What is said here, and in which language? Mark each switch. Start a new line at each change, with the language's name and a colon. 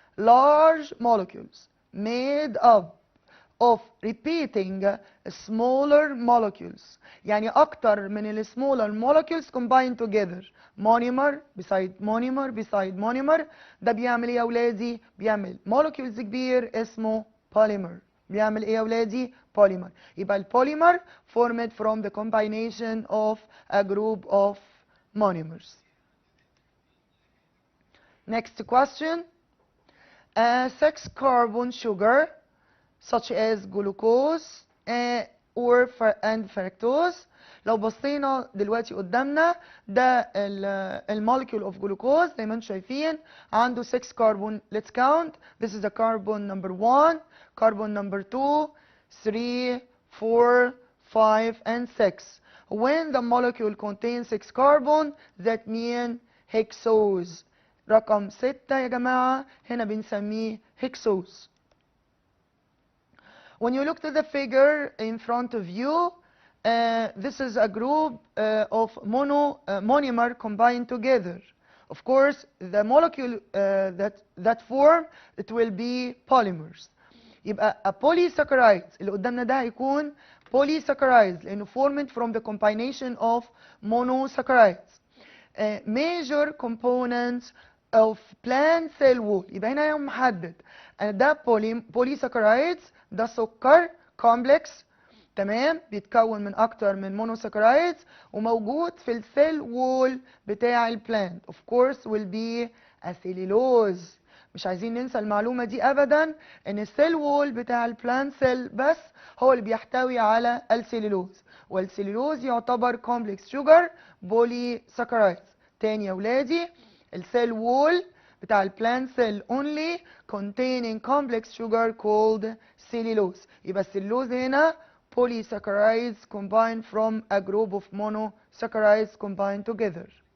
English: Large molecules made up of repeating smaller molecules، يعني أكتر من ال smaller molecules combined together. monomer beside monomer.
Arabic: ده بيعمل إيه يا ولادي؟ بيعمل molecules كبير اسمه polymer. بيعمل إيه يا ولادي؟ polymer.
English: يبقى البوليمر formed from the combination of a group of monomers. Next question. A 6-carbon sugar such as glucose
Arabic: or and fructose. لو بصينا دلوقتي قدامنا ده المولكيول اوف جلوكوز زي ما انتم شايفين عنده 6 كربون. let's count.
English: this is the carbon number 1, carbon number 2, 3, 4, 5 and 6. when the molecule contains 6 carbon that mean hexose.
Arabic: رقم 6 يا جماعة هنا بنسميه hexose.
English: when you look to the figure in front of you, this is a group of monomer combined together. Of course, the molecule that form it will be polymers. يبقى a polysaccharide اللي قدامنا ده هيكون polysaccharide لأنه formed from the combination of monosaccharides. Major components of plant cell wall.
Arabic: يبقى هنا يوم محدد ده polysaccharides ده سكر complex تمام بيتكون من اكتر من مونوساكرايدز وموجود في السيل وول بتاع البلانت.
English: of course will be a cellulose.
Arabic: مش عايزين ننسى المعلومه دي ابدا ان السيل وول بتاع البلانت سيل بس هو اللي بيحتوي على السيلولوز والسيلولوز يعتبر كومبلكس شوجر بولي ساكرايدز. تاني يا ولادي السيل وول بتاع البلانت سيل only containing complex sugar called cellulose.
English: يبقى السيلولوز هنا polysaccharides combined from a group of monosaccharides combined together.